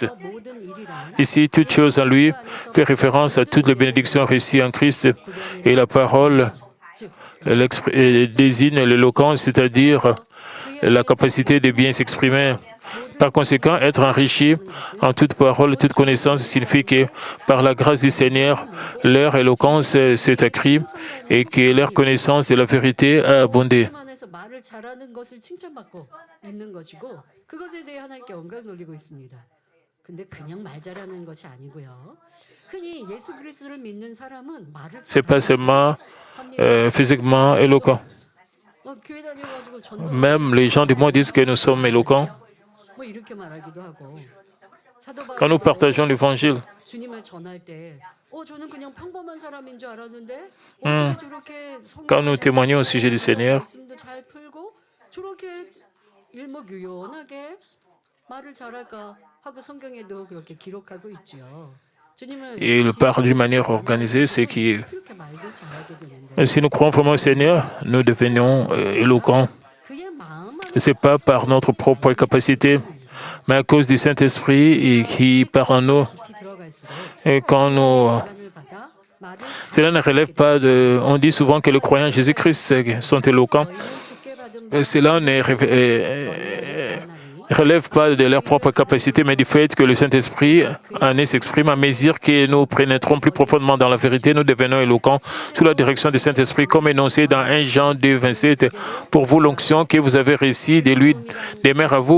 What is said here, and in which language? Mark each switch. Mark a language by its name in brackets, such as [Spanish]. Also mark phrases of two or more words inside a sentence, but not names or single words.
[French] Ici, toute chose en lui fait référence à toutes les bénédictions reçues en Christ et la parole désigne l'éloquence, c'est-à-dire la capacité de bien s'exprimer. Par conséquent, être enrichi en toute parole, toute connaissance signifie que par la grâce du Seigneur, leur éloquence s'est accrue et que leur connaissance de la vérité a abondé. [Korean] 말을 잘하는 것을 칭찬받고 있는 것이고 그것에 대해 하나님께 영광 돌리고 있습니다. 근데 그냥 말 잘하는 것이 아니고요. 흔히 예수 그리스도를 믿는 사람은 말을 [French] C'est pas seulement physiquement éloquent. [Korean] 교회 다녀가지고 전도 [French] Même les gens du monde disent que nous sommes éloquents. [Korean] 뭐 이렇게 말하기도 하고 사도 [French] Quand nous [Korean] 바울도 [French] partageons l'évangile, [Korean] 주님을 전할 때 저는 그냥 평범한 사람인 줄 알았는데 어떻게 저렇게 [French] quand nous témoignons au sujet du Seigneur, [Korean] 말씀도 잘 풀고 저렇게 일목요연하게 말을 잘할까 하고 성경에도 그렇게 기록하고 있죠. 주님을 [French] il parle d'une manière organisée, c'est que [Korean] 그렇게 말도 잘하게 되는데 [French] si nous croyons vraiment au Seigneur, nous devenons éloquents. [Korean] 그의 마음 [French] Ce n'est pas par notre propre capacité, mais à cause du Saint-Esprit qui parle en nous. [Korean] 깊이 들어갈수록 [French] Et quand nous, [Korean] 시간을 받아 말을 [French] cela ne relève pas de... On dit souvent que les croyants en Jésus-Christ sont éloquents. [Korean] 너희는 주께 받은 [French] Et cela ne relève pas de leur propre capacité, mais du fait que le Saint-Esprit en eux s'exprime à mesure que nous pénétrons plus profondément dans la vérité, nous devenons éloquents sous la direction du Saint-Esprit, comme énoncé dans 1 Jean 2, 27. Pour vous, l'onction que vous avez reçue de lui demeure à vous.